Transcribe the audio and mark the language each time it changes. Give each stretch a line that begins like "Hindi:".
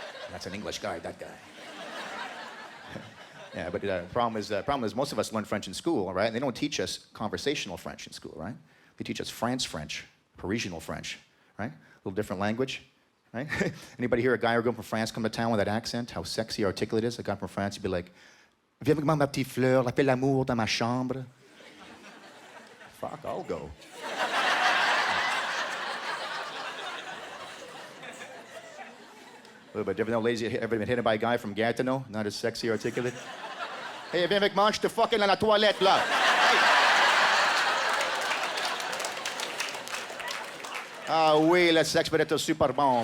English: That's an English guy, that guy. Yeah, but the problem is most of us learn French in school, right? And they don't teach us conversational French in school, right? They teach us France French, Parisian French, right? A little different language, right? Anybody hear a guy or girl from France come to town with that accent? How sexy, articulate it is? A guy from France, you'd be like,
French: viens avec moi, ma petite fleur, fais l'amour dans ma chambre.
English: Fuck, I'll go. A little bit different. No, ladies, ever been hit by a guy from Gatineau? Not as sexy, articulate.
French: Hey, viens avec moi, je te fucking dans la toilette, là. Hey. Ah oui, le sexe peut être super bon.